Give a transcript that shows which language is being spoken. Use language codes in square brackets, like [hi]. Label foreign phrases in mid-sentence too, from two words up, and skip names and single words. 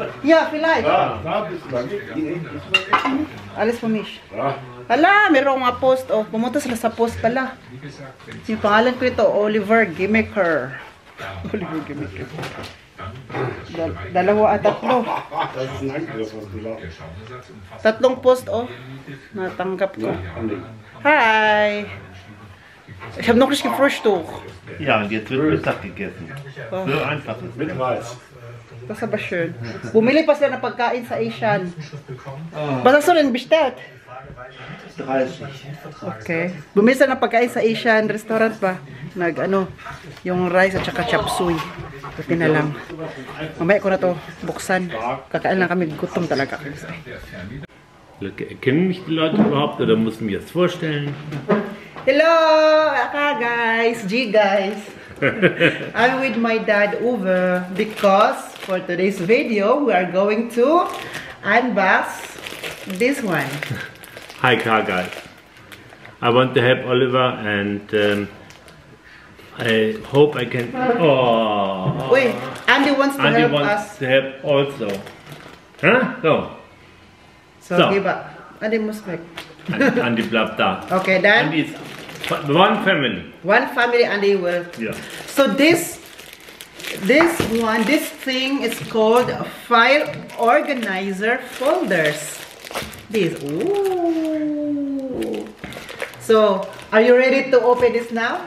[de] Yeah, vielleicht. Da bist du dann. Alles für mich. Ja. [tl] Hala, meron nga post. Oh, pumunta sila sa post pala. Yung pangalan ko ito, Oliver Gimmicker. Oliver Gimmicker. Dalawa at tatlo. [de] Das ist ein Angriff, was du sagst. [tl] Tatlong post, oh. Natanggap ko. Andi. Hi! [de] Ich habe noch nicht gefrühstückt. Ja, und jetzt wird Mittag gegessen. So einfach ist Mit Reis. Das ist aber schön. [tl] Bumili pa sila ng pagkain sa Asian. [de] Was hast du denn bestellt? 30. Okay. [tl] Bumili sila ng pagkain sa [en] Asian restaurant [tl] ba? Yung rice at saka chop suey. Buti na lang. Mamaya ko na to buksan. Kakain lang kami, gutom talaga. [de] Kennen mich die Leute überhaupt oder muss mir das vorstellen? [en] Hello, guys, G guys. I'm with my dad Uwe because for today's video we are going to unbox this one. Hi car guys. I want to help Oliver and I hope I can. Oh. Wait, Andy wants to Andy help wants us. to help also. Huh? So. So give up. Andy must make. [de] Andy bleibt da. [en] Okay, then Andy is one family. one family Andy will. Yeah. So this thing is called file organizer folders. This. Ooh. So are you ready to open this now?